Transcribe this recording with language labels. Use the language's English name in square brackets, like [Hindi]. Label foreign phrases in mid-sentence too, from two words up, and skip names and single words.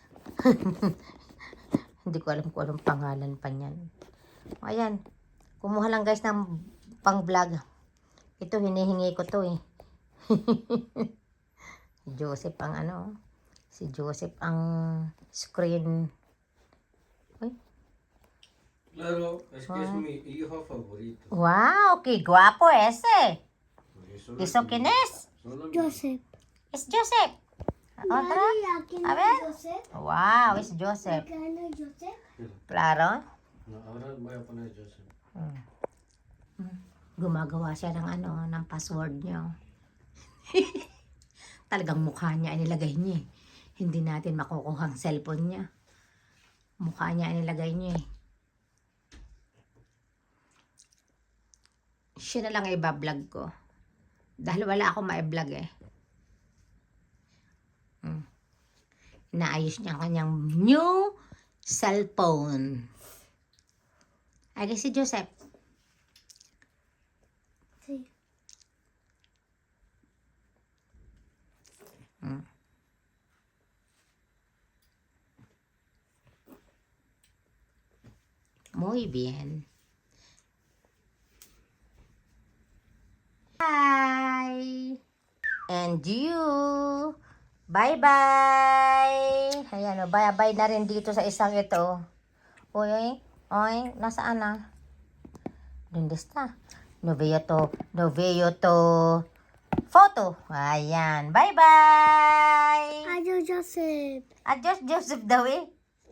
[Filipino] Hindi ko alam kung anong pangalan pa niyan. Ayan. Kumuha lang guys ng pang-vlog. Ito, hinihingi ko to, eh. Joseph ang si Joseph ang screen. Uy. [Spanish] Claro, es que es mi hijo favorito. Wow, qué guapo ese. Eso ¿Eso quién es? solo Joseph. Es Joseph. Otra. Daddy, ¿aquí no A ver. es Joseph? Wow, es Joseph. ¿Acá no es Joseph? Claro. No, ahora voy a poner Joseph. [Filipino] Gumagawa siya ng password niya. Talagang mukha niya ay nilagay niya, eh. Hindi natin makukuha ang cellphone niya. Mukha niya ay nilagay niya, eh. Siya na lang ay iba-vlog ko. Dahil wala akong ma-vlog, eh. Inaayos niya ang kanyang [English] new cellphone. [Filipino] Ay, si Joseph. [Spanish] Sí. Muy bien. [English] Hi! And you! Bye-bye! [Filipino] Ayan, bye-bye na rin dito sa isang ito. Uy, nasaan na? [Spanish] ¿Dónde está? No veo to photo. [Filipino] Ayan, bye-bye! [Spanish] Adiós, Joseph. [Filipino] Adios, Joseph daw, eh.